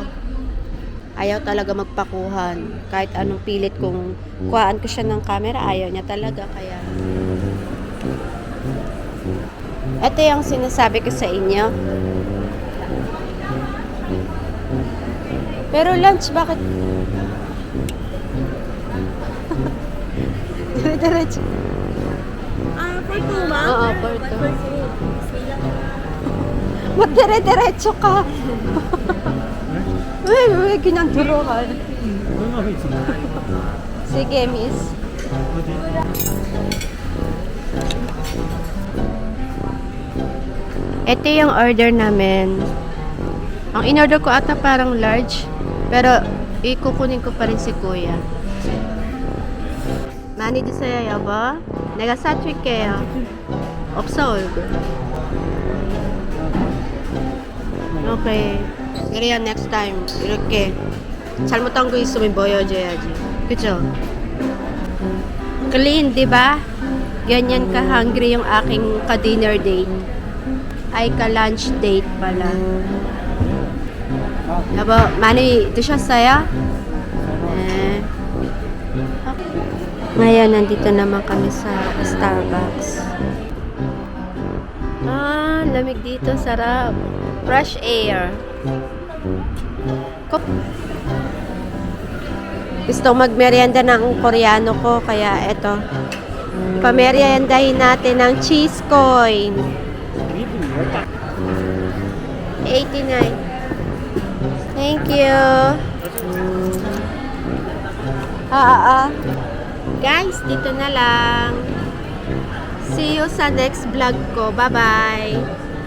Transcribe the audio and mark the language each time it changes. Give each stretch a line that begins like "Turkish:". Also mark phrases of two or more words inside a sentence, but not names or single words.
Filipino: Ayaw talaga magpakuhan. Kahit anong pilit kung kuhaan ko siya ng camera, ayaw niya talaga. Kaya ito yung sinasabi ko sa inyo. Pero lunch, bakit? Dire-diretso.
English: For two, ma'am?
Filipino: Oo,
English: for two.
Filipino: Magdire-diretso ka. Uy, ginanduro ka. Sige, miss. Ito yung order namin. Ang in-order ko ata parang large. Pero ikukunin ko pa rin si kuya.
Korean: 많이 드세요, 여보. 내가 사줄게요. 없어, 얼굴. 오케이. 그래야
English: next time
Korean: 이렇게 잘못한 거 있으면 보여줘야지. 그죠?
Filipino: Clean, di ba? Ganyan ka-hungry yung aking ka-dinner date. Ay, ka-lunch date pala.
Korean: 여보, 많이 드셨어요? 네.
Filipino: Ngayon, nandito naman kami sa Starbucks. Ah, lamig dito. Sarap.
English: Fresh air.
Filipino: Gusto magmerienda ng Koreano ko, kaya eto. Pameriendahin natin ng cheese coin. 89.
English: Thank you.
Filipino: Guys, dito na lang.
English: See you
Filipino: sa
English: next vlog
Filipino: ko. Bye-bye.